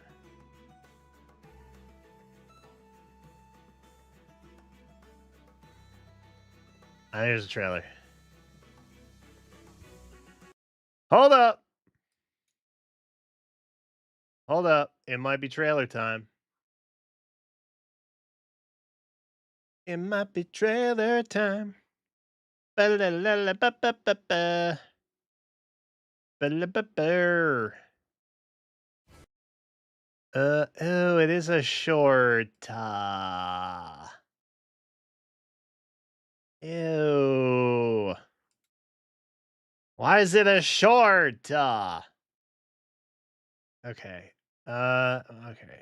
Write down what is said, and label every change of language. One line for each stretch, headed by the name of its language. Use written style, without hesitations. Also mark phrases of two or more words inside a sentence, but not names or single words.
English: There's a trailer. Hold up. Hold up. It might be trailer time. It might be trailer time. Ba-la-la-la-ba-ba-ba-ba. Ba-la-ba-ba. Oh, it is a short. Ew. Why is it a short? Okay. Okay.